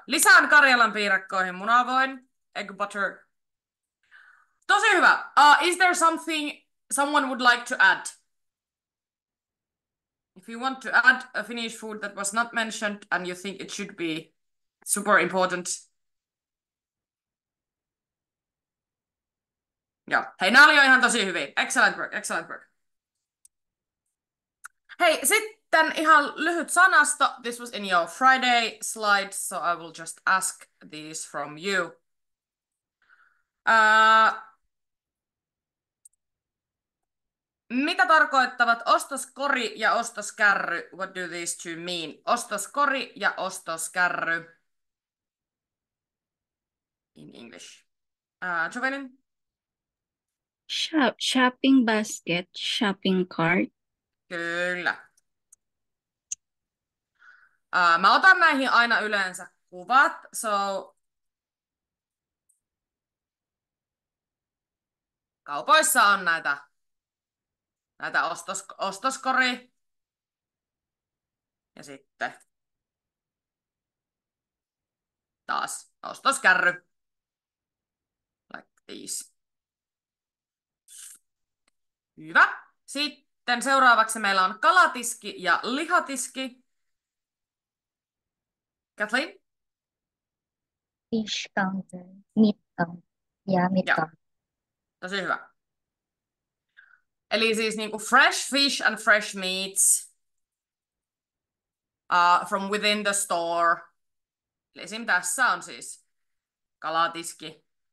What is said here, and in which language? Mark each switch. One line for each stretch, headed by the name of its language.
Finnish: Lisään Karjalan piirakkoihin munavoin.
English: Egg butter.
Finnish: Tosi hyvä.
English: Is there something someone would like to add? If you want to add a Finnish food that was not mentioned and you think it should be super important.
Finnish: Joo. Hei, nämä oli jo ihan tosi hyviä.
English: Excellent work, excellent work.
Finnish: Hei, sitten ihan lyhyt sanasto.
English: This was in your Friday slides, so I will just ask these from you.
Finnish: Mitä tarkoittavat ostoskori ja ostoskärry?
English: What do these two mean?
Finnish: Ostoskori ja ostoskärry.
English: In English. Jovelin? Shopping basket, shopping cart.
Finnish: Kyllä. Mä otan näihin aina yleensä kuvat, so kaupoissa on näitä ostoskori ja sitten taas ostoskärry.
English: Like these.
Finnish: Hyvä. Sitten seuraavaksi meillä on kalatiski ja lihatiski. Kathleen?
English: Fish counter. Meat counter. Ja meat
Finnish: Joo.
English: counter.
Finnish: Tosi hyvä. Eli siis niinku
English: fresh fish and fresh meats from within the store.
Finnish: Eli esim. Tässä on siis kalatiski.